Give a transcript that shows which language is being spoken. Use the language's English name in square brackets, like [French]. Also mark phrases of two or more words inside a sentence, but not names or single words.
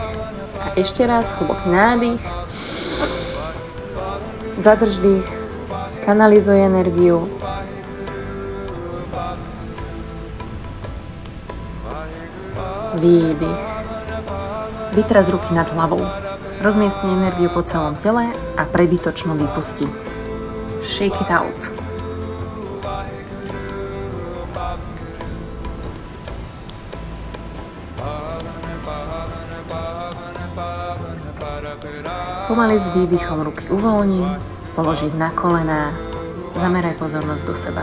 [Slovak] A ešte raz hlboký nádych, zadrž dých, kanalizuj energiu, výdych. Vytras ruky nad hlavou. Rozmiestni energiu po celom tele a prebytočnú vypusti. [English] Shake it out. [Slovak] Pomaly s výdychom ruky uvoľni, polož ich na kolená, zameraj pozornosť do seba.